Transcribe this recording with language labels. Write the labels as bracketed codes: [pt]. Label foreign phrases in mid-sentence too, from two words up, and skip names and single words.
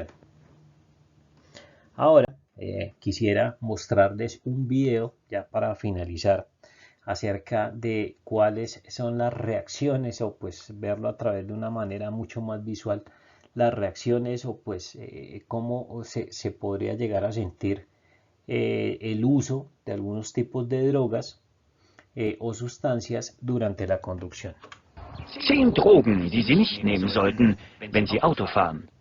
[es] Ahora quisiera mostrarles un video ya para finalizar acerca de cuáles son las reacciones, o pues verlo a través de una manera mucho más visual, las reacciones o pues cómo se podría llegar a sentir el uso de algunos tipos de drogas o sustancias durante la conducción. [de] 10 Drogen, die Sie nicht nehmen sollten, wenn Sie Auto fahren.